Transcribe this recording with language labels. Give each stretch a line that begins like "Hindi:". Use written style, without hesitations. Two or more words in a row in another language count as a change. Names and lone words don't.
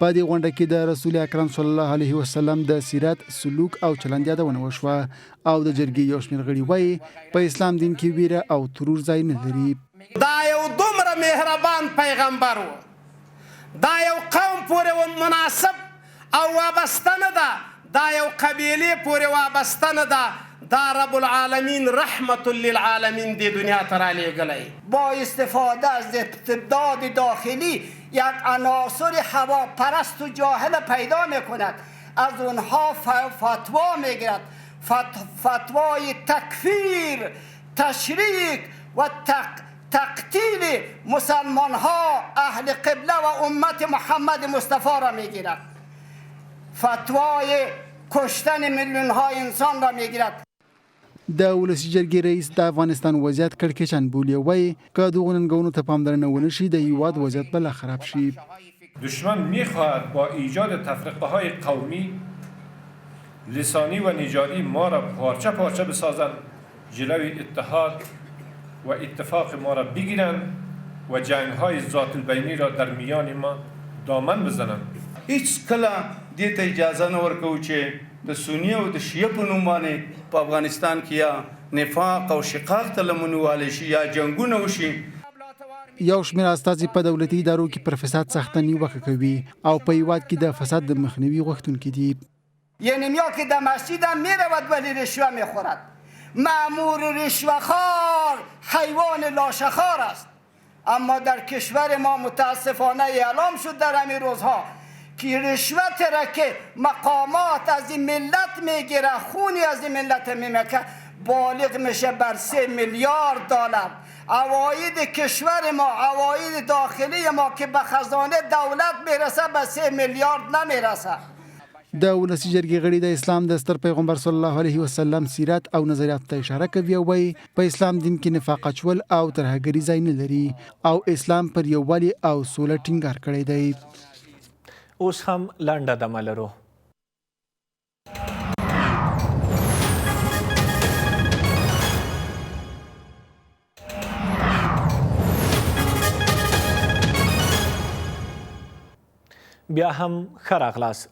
Pashto: په دې غونډه کې د رسول اکرم
Arabic: صلی الله علیه وسلم
Pashto: د سیرت، سلوک او چلند یادونه وشوه او د جرګې یو شمېر غړي وایي په اسلام دین کې ویره او ترور ځای نه لري. دا یو دومره مهربان پیغمبر و، دا یو قوم پورې مناسب او وابسته نه ده، دا یو قبیلې پورې وابسته نه ده، دا
Arabic: رب العالمین رحمت للعالمین
Pashto: دی دنیا ته رالیږلی.
Persian: با استفاده از استبداد داخلی یک عناصر هواپرست و جاهل پیدا میکند، از اونها فتوا میگیرد، فتوای تکفیر، تشریک و تقتیل مسلمان ها اهل قبله و امت محمد مصطفی را میگیرد، فتوای کشتن میلیون ها انسان را میگیرد.
Pashto: د ولسي جرګې رئیس د افغانستان وضعیت کړکېچن بولي، وایي که دغو ننګونو ته پاملرنه ونه شي د هیواد وضعیت به لا خراب شي.
Persian: دشمن میخواهد با ایجاد تفرقه های قومی، لسانی و نژادی ما را پارچه پارچه بسازند، جلوی اتحاد و اتفاق ما را بگیرند و جنگ های ذات البینی را در میان ما دامن بزنند.
Pashto: هیڅ کله دې ته اجازه نه ورکوو چې د سنی او د شیعه په نوم باندې په افغانستان کې یا نفاق او شقاق ته لمن والی شي یا جنګونه وشي. یو شمېر استازي په دولتي ادارو کې پر فساد سخته نیوکه کوي او په هیواد کې د فساد د مخنیوي غوښتونکي دي.
Persian: یعنی میا که در مسجد هم میرود ولی رشوه میخورد. مأمور رشوه‌خوار حیوان لاشخوار است. اما در کشور ما متاسفانه اعلام شد در همین روزها که رشوت را که مقامات از این ملت میگیره، خونی از این ملت میمکه، بالغ میشه بر 3 میلیارد دلار. عواید کشور ما، عواید داخلی ما که به خزانه دولت میرسه به 3 میلیارد نمیرسه.
Pashto: د ولسي جرګې غړي د اسلام د ستر پیغمبر
Arabic: صلی الله علیه وسلم
Pashto: سیرت او نظریات ته اشاره کوي او وایي په اسلام دین کې نفاق اچول او ترهګري ځای نه لري او اسلام پر یووالي او سوله ټینګار کړی دی. اوس هم لنډه دمه لرو. بیا هم ښه راغلاست.